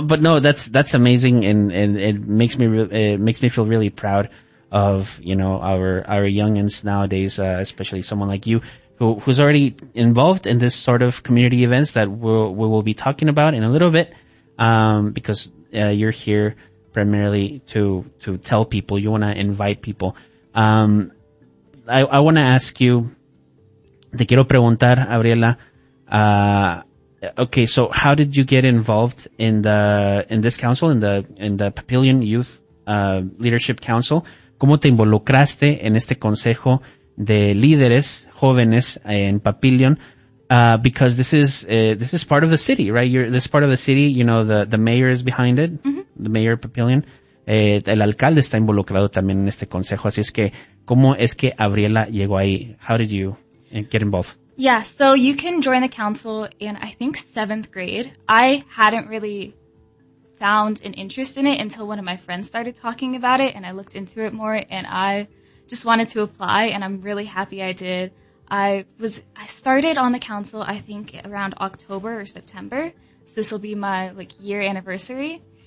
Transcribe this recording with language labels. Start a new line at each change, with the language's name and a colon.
English: But no, that's amazing, and it makes me feel really proud of, you know, our youngins nowadays, especially someone like you who's already involved in this sort of community events that we will be talking about in a little bit, because you're here primarily to tell people, you want to invite people. I want to ask you,
Spanish: te quiero preguntar,
English: Abriela, okay, so how did you get involved in this council, in the Papillion Youth Leadership Council?
Spanish: ¿Cómo te involucraste en este consejo de líderes jóvenes en Papillion?
English: Because this is part of the city, right? This is part of the city, you know, the mayor is behind it, mm-hmm. The mayor of Papillion.
Spanish: El alcalde está involucrado también en este consejo, así es que, ¿cómo es que Abriela llegó ahí?
English: How did you get involved? Yeah, so you can join the council in, I think, seventh grade. I hadn't really found an interest in it until one of my friends started talking about it, and I looked into it more, and I just wanted to apply, and I'm really happy I did. I started on the council, I think, around October or September, so this will be my, like, year anniversary.